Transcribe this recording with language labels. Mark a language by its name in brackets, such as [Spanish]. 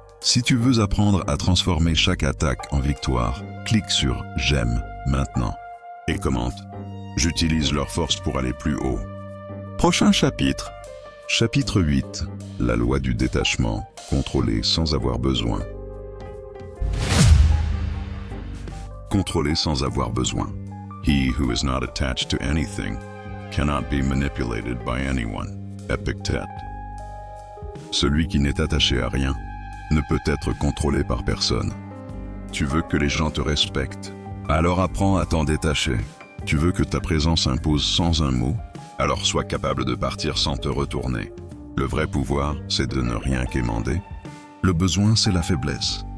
[French] Si tu veux apprendre à transformer chaque attaque en victoire, clique sur « J'aime maintenant » et commente « J'utilise leur force pour aller plus haut ». Prochain chapitre. Chapitre 8. La loi du détachement. Contrôler sans avoir besoin. Contrôler sans avoir besoin. [English] He who is not attached to anything cannot be manipulated by anyone. Epictet. [French] Celui qui n'est attaché à rien ne peut être contrôlé par personne. Tu veux que les gens te respectent, alors apprends à t'en détacher. Tu veux que ta présence impose sans un mot, alors sois capable de partir sans te retourner. Le vrai pouvoir, c'est de ne rien quémander. Le besoin, c'est la faiblesse.